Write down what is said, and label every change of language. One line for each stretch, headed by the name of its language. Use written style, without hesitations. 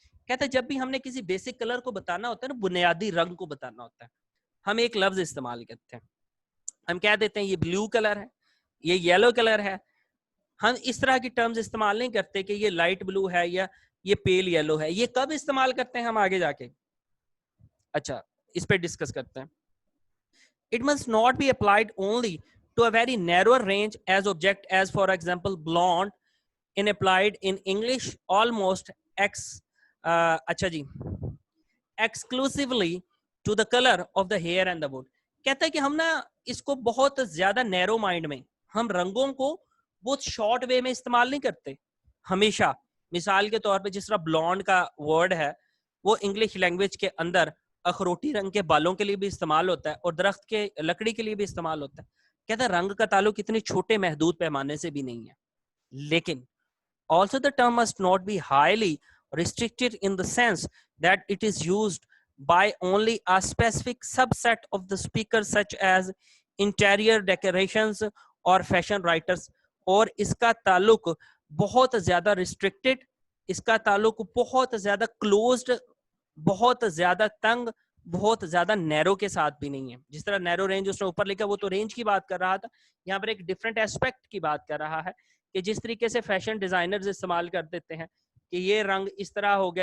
Urdu: کہتے ہیں جب بھی ہم نے کسی بیسک کلر کو بتانا ہوتا ہے نا, بنیادی رنگ کو بتانا ہوتا ہے, ہم ایک لفظ استعمال کرتے ہیں. ہم کہہ دیتے ہیں یہ بلو کلر ہے, یہ یلو کلر ہے. ہم اس طرح کی ٹرمز استعمال نہیں کرتے کہ یہ لائٹ بلو ہے یا یہ پیل یلو ہے. یہ کب استعمال کرتے ہیں ہم آگے جا کے, اچھا اس پہ ڈسکس کرتے ہیں.
English: It must not be applied only to a very narrow range as object as for example blonde in applied in English almost
Urdu: اچھا جی
English: exclusively to the color of the hair and the wood.
Urdu: کہتا ہے کہ ہم نا اس کو بہت زیادہ نیرو mind میں, ہم رنگوں کو بہت شارٹ وے میں استعمال نہیں کرتے ہمیشہ. مثال کے طور پہ جس طرح بلونڈ کا ورڈ ہے وہ انگلش لینگویج کے اندر اخروٹی رنگ کے بالوں کے لیے بھی استعمال ہوتا ہے اور درخت کے لکڑی کے لیے بھی استعمال ہوتا ہے. کہتا ہے رنگ کا تعلق اتنے چھوٹے محدود پیمانے سے بھی نہیں ہے. لیکن
English: also the term must not be highly restricted in the sense that it is used by only a specific subset of the speakers such as interior decorations or fashion writers.
Urdu: اور اس کا تعلق بہت زیادہ restricted, اس کا تعلق بہت زیادہ closed, بہت زیادہ تنگ, بہت زیادہ نیرو کے ساتھ بھی نہیں ہے. جس طرح نیرو رینج اس نے اوپر لکھا وہ تو رینج کی بات کر رہا تھا, یہاں پر ایک ڈفرنٹ ایسپیکٹ کی بات کر رہا ہے کہ جس طریقے سے فیشن ڈیزائنرز استعمال کر دیتے ہیں کہ یہ رنگ اس طرح ہو گیا.